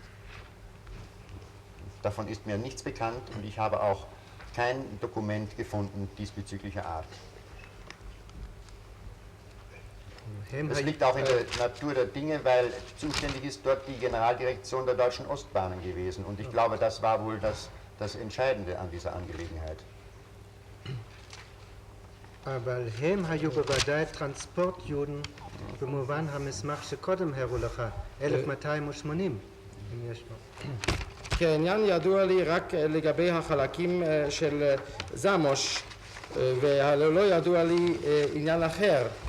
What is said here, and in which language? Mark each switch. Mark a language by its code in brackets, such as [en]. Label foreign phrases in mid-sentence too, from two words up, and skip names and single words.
[de] Davon ist mir nichts bekannt und ich habe auch kein Dokument gefunden diesbezüglicher Art. Das liegt auch in der Natur der Dinge, weil zuständig ist dort die Generaldirektion der Deutschen Ostbahnen gewesen und ich glaube, das war wohl das Entscheidende an dieser Angelegenheit. [he] אבל הם היו בוודאי טרנספורט יהודים במובן המסמך שקודם הראו לך, 1280, אם יש לו. כן, עניין ידוע לי רק לגבי החלקים של זמוש, ולא ידוע לי עניין אחר.